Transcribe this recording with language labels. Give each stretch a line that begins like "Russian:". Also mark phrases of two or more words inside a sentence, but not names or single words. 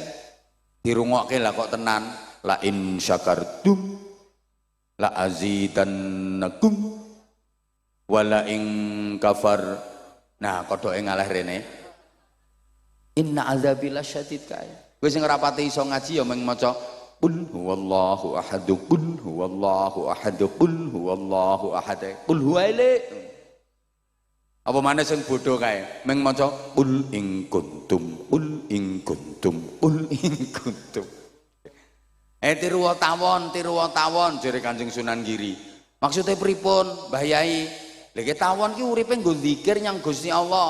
Javanese: Dirungokke lah kok tenan.
Arabic: لئن شكرتم لأزيدنكم ولئن كفرتم.
Javanese: Nah kodhoke ngalah rene,
Arabic: إن عذابي لشديد
Javanese: kae. Kowe sing ora pati iso ngaji ya mung maca
Arabic: قل هو الله أحد, قل هو الله أحد, قل هو الله أحد,
Javanese: qul huwaile. Apa maneh sing bodho kae mung maca
Arabic: قل إن كنتم, قل إن كنتم, قل إن كنتم.
Javanese: Tiruwa tawon jere Kanjeng Sunan Giri. Maksudnya pripun Mbah Yai? Lha tawon ki uripe nggo zikir nyang Gusti Allah.